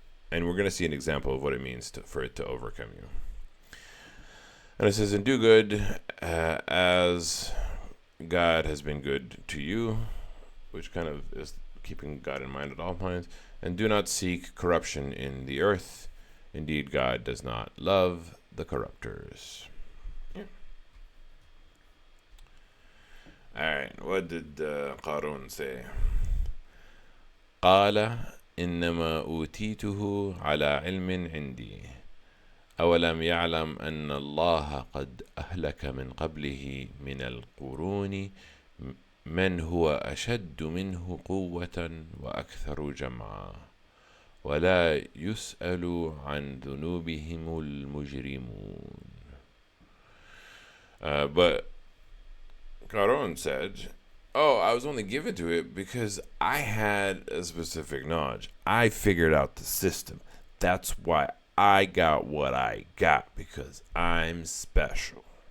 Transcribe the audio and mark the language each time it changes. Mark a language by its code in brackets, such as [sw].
[en] And we're going to see an example of what it means for it to overcome you. And it says, and do good as God has been good to you, which kind of is keeping God in mind at all times. And do not seek corruption in the earth. Indeed, God does not love the corruptors. Yeah. All right, what did Qarun say? [ar] قال إنما أوتيته على علم عندي أولم يعلم أن الله قد أهلك من قبله من القرون من هو أشد منه قوة وأكثر جمعا ولا يسأل عن ذنوبهم المجرمون. [en] But Qarun said, I was only given to it because I had a specific knowledge. I figured out the system. That's why I got what I got, because I'm special.